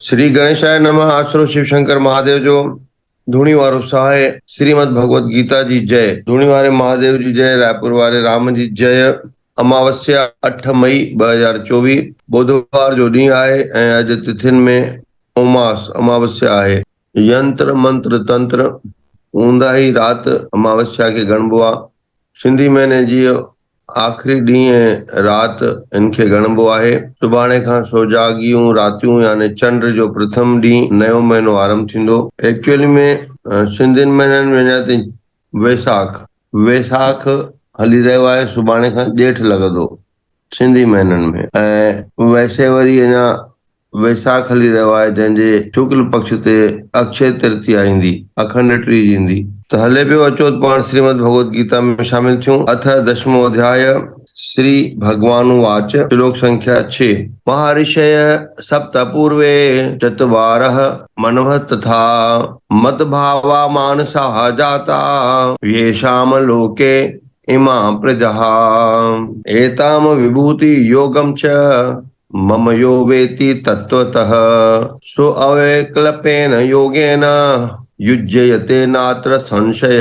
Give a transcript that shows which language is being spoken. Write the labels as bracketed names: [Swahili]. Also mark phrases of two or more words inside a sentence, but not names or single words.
[Sanskrit] श्री गणेशाय नमः। [Sindhi] आसुरो शिव शंकर महादेव जो धूणी वारो सहाय श्रीमद भगवत गीता जी जय। धूणी वारे महादेव जी जय। रायपुर वारे राम जी जय। अमावस्या 8 मई 2024 बुधवार जो ॾींहुं आहे ऐं अॼु तिथियुनि में उमास अमावस्या आहे। यंत्र मंत्र तंत्र हूंदा ई राति अमावस्या खे गणबो आहे। सिंधी महीने जी आख़िरी ॾींहुं ऐं राति इनखे गणबो आहे। सुभाणे खां सोजागियूं रातियूं यानी चंड जो प्रथम ॾींहुं नयो महीनो आरंभ थींदो। एक्चुअली में सिंधियुनि महीननि में अञा ताईं वैसाख हली रहियो आहे। सुभाणे खां ॼेठ लॻंदो सिंधी महीननि में। ऐं वैसे वरी अञा वैसाख हली रहियो आहे जंहिंजे शुक्ल पक्ष ते अक्षय तृतीया ईंदी, अखंड टीज ईंदी। त हले पियो अचो पाण श्रीमद भगवत गीता में शामिल थियूं। [Sanskrit] अथ 10मो अध्याय। श्री भगवान उवाच। श्लोक संख्या 6। महर्षय सप्त पूर्वे चत्वारः मनवः तथा मद्भावा मानसाः जाता येषाम् लोके इमा प्रजाः एताम विभूति योगं च मम यो वेति तत्त्वतः सो अवैकल्पेन योगेन युज्यते नात्र संशयः।